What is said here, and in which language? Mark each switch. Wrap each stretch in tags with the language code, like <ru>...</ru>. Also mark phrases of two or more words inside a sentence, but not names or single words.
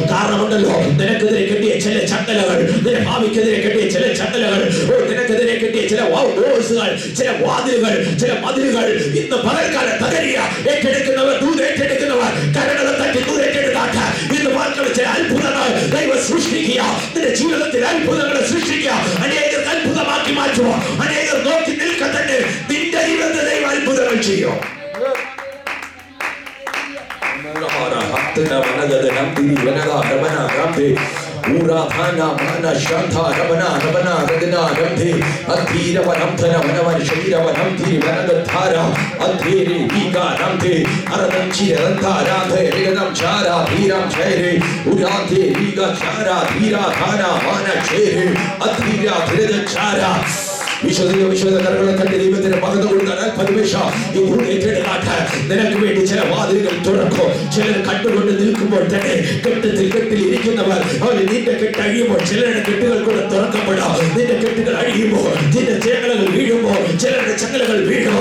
<ml>കാരണമുണ്ടല്ലോ, നിനക്കെതിരെ കെട്ടിയ ചില ചങ്ങലകൾ, നിന്റെ ഭാവിക്കെതിരെ കെട്ടിയ ചില ചങ്ങലകൾ, നിനക്കെതിരെ കെട്ടിയ ചില ചില ഡോഴ്സുകൾ, ചില വാതിലുകൾ, ചില മതിലുകൾ ഇന്ന് പകൽക്കാലം തകരുക. ഏറ്റെടുക്കുന്നവർ, ദൂത് ഏറ്റെടുക്കുന്നവർ കരങ്ങളെ തട്ടി ദൂത് ഏറ്റെടുത്താട്ട് ഇന്ന് മക്കൾ ചില അത്ഭുതങ്ങൾ ദൈവം സൃഷ്ടിക്കുക. നിന്റെ ജീവിതത്തിൽ അത്ഭുതങ്ങളെ സൃഷ്ടിക്കുക. അനേകർക്ക് അത്ഭുതമാക്കി മാറ്റുമോ? അനേകർ നോക്കി നിൽക്കത്തന്നെ നിന്റെ ജീവിതത്തിൽ ദൈവം അത്ഭുതങ്ങൾ ചെയ്യോ. Uradhana mana shantha ramana ramana radina ramdhe adhira vanamthana vanavan shira vanamthi vanagathara adhiri ika ramdhe aradamchi rantha radhe rigadam chara dhiram chaire uradhe ika chara dhira thana mana chaire adhira dhirada chara വിശ്വസിക്കുന്ന കരങ്ങളെ കണ്ട് ദൈവത്തിന് മഹത്വം കൊടുക്കാൻ അല്പനിമിഷം ഈ ഭൂമി ഏറ്റെടുക്കാട്ട് നിനക്ക് വേണ്ടി ചില വാതിലുകൾ തുറക്കും. ചിലർ കണ്ടുകൊണ്ട് നിൽക്കുമ്പോൾ തന്നെ കെട്ടിൽ ഇരിക്കുന്നവർ അവര് നിന്റെ കെട്ട് അഴിയുമ്പോൾ ചിലരുടെ കെട്ടുകൾ കൂടെ തുറക്കപ്പെടാം. നിന്റെ കെട്ടുകൾ അഴിയുമ്പോൾ, നിന്റെ ചങ്ങലകൾ വീഴുമ്പോൾ, ചിലരുടെ ചങ്ങലകൾ വീഴുമോ.</ml>